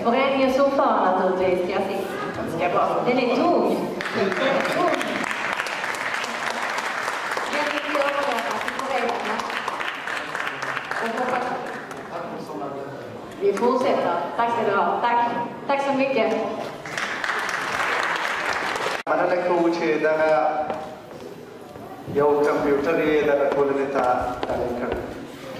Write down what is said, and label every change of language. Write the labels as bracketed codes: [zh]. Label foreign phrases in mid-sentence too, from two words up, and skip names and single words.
[sv] Föreningens ordförande naturligtvis. Jag ska bara. Den är tung. Den är tung. Jag vill överlämna till föreningen. Vi fortsätter. Tack ska du ha. Tack. Tack så mycket. [ha] Mana lekku ce daga yau computer ne daga kullum ta